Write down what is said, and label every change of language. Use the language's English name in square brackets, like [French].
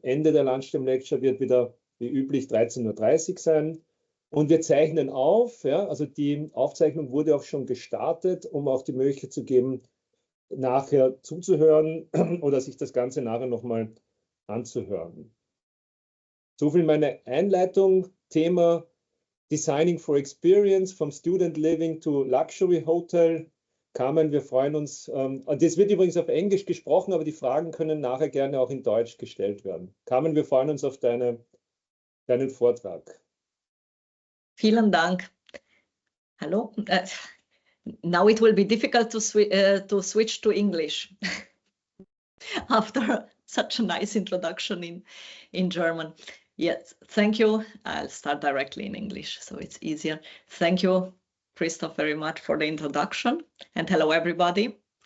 [German] Ende der Lunchtime Lecture wird wieder wie üblich 13:30 Uhr sein. Und wir zeichnen auf, ja, also die Aufzeichnung wurde auch schon gestartet, um auch die Möglichkeit zu geben, nachher zuzuhören oder sich das Ganze nachher nochmal anzuhören. So viel meine Einleitung. [English] Thema Designing for Experience, from Student Living to Luxury Hotel. [German] Carmen, wir freuen uns. Das wird übrigens auf Englisch gesprochen, aber die Fragen können nachher gerne auch in Deutsch gestellt werden. Carmen, wir freuen uns auf deinen Vortrag. Vielen Dank. [English] Hello. Now it will be difficult to switch to English after such a nice introduction in German. Yes, thank you. I'll start directly in English, so it's easier. Thank you, Christoph, very much for the introduction, and hello, everybody.